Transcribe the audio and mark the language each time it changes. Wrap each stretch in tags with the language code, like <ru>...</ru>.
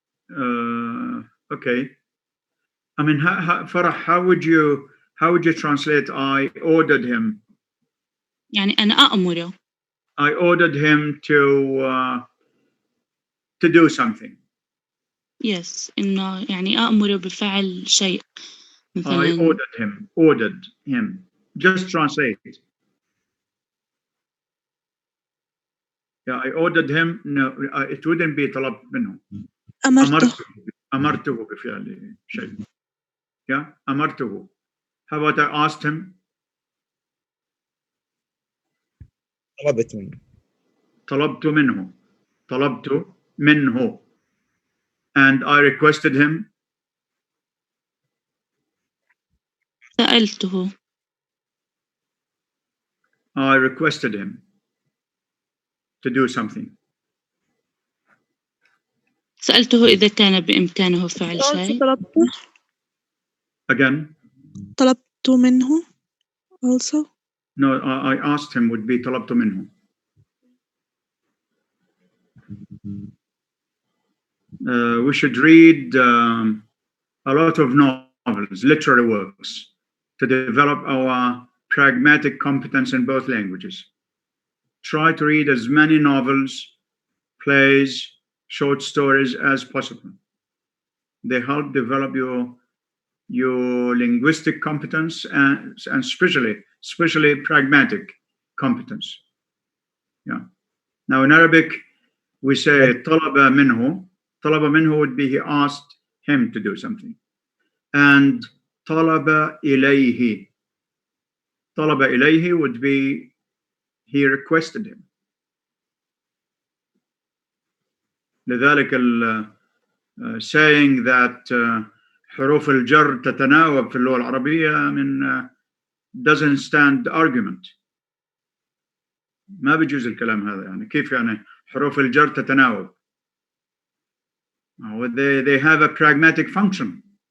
<en>Okay. I mean, Farah, how would you translate I ordered him?</en> <ar>يعني أنا أأمره.</ar> <en>I ordered him to do something.</en> <ar>Yes, إنه يعني أأمره بفعل شيء. مثلا</ar> <en>I ordered him. Just translate. Yeah, I ordered him. No, it wouldn't be</en> <ar>طلب منه. أمرته بفعل شيء. Yeah, أمرته.</ar> <en>How about I asked him?</en> <ar>طلبت منه. طلبت منه.</ar> <en>And I requested him.</en> <ar>سألته.</ar> <en>I requested him to do something.</en> <ar>سألته إذا كان بإمكانه فعل شيء.</ar> <en>Again?</en> <ar>طلبت منه also?</ar> <en>No, I asked him would be</en> <ar>طلبت منه.</ar> <en>We should read a lot of novels, literary works, to develop our pragmatic competence in both languages. Try to read as many novels, plays, short stories as possible. They help develop your linguistic competence and especially pragmatic competence. Yeah. Now in Arabic, we say</en> <ar>طلب منه. طلب منه</ar> <en>would be he asked him to do something.</en> <ar>And طلب إليه. طلب إليه</ar> <en>would be he requested him.</en> <ar>لذلك</ar> <en>saying that</en> <ar>حروف الجر تتناوب في اللغة العربية من</ar> <en>doesn't stand argument.</en> <ar>ما بيجوز الكلام هذا يعني كيف يعني حروف الجر تتناوب.</ar> <en>They have a pragmatic function.</en>